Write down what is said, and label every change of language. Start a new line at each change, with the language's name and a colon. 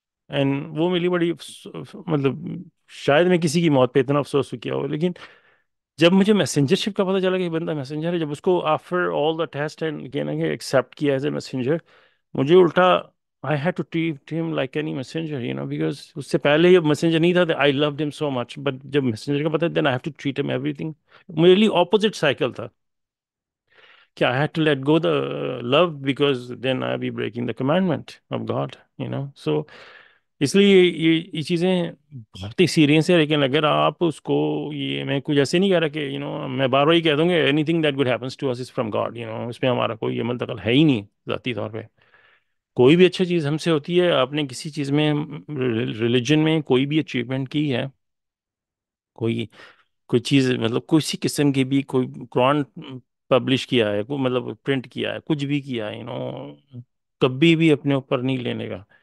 Urdu: And وہ میری بڑی مطلب شاید میں کسی کی موت پہ اتنا افسوس کیا ہو، لیکن جب مجھے میسنجر شپ کا پتہ چلا کہ یہ بندہ میسنجر ہے، جب اس کو
English: after all the test
Urdu: and کہنا کہ ایکسیپٹ کیا ایز اے میسنجر، مجھے الٹا
English: I had to treat him like any messenger, because
Urdu: اس سے پہلے یہ میسنجر نہیں تھا.
English: I loved him so much, but
Urdu: جب میسنجر کا پتہ
English: then I have to treat him everything.
Urdu: میرے لیے
English: opposite cycle
Urdu: تھا کہ
English: I had to let go the love because then I'll be breaking the commandment of God, so
Urdu: اس لیے یہ چیزیں بہت ہی سیریس ہے. لیکن اگر آپ اس کو میں کچھ ایسے نہیں کہہ رہا کہ میں بار بار ہی کہہ دوں گا
English: anything that good happens to us is from God,
Urdu: اس میں ہمارا کوئی عمل دخل ہے ہی نہیں ذاتی طور پہ. کوئی بھی اچھی چیز ہم سے ہوتی ہے، آپ نے کسی چیز میں ریلیجن میں کوئی بھی اچیومنٹ کی ہے، کوئی چیز مطلب کسی قسم کی بھی، کوئی قرآن پبلش کیا ہے، کوئی مطلب پرنٹ کیا ہے، کچھ بھی کیا ہے، کبھی بھی اپنے اوپر نہیں لینے کا.